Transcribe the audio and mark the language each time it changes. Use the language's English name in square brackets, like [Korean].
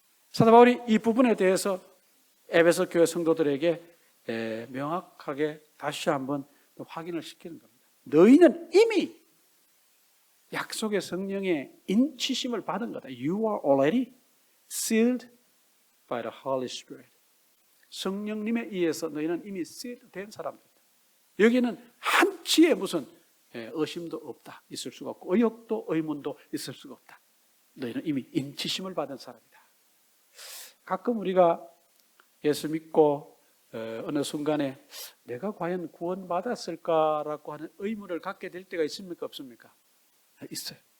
[Korean] 사도 바울이 이 부분에 대해서 에베소 교회 성도들에게 명확하게 다시 한번 확인을 시키는 겁니다. 너희는 이미 약속의 성령의 인치심을 받은 거다. [English] You are already sealed by the Holy Spirit. [Korean] 성령님에 의해서 너희는 이미 sealed 된 사람들이다. 여기는 한치의 무슨 의심도 없다. 있을 수가 없고 의혹도 의문도 있을 수가 없다. 너희는 이미 인치심을 받은 사람이다. 가끔 우리가 예수 믿고 어느 순간에 내가 과연 구원받았을까라고 하는 의문을 갖게 될 때가 있습니까? 없습니까? 있어요.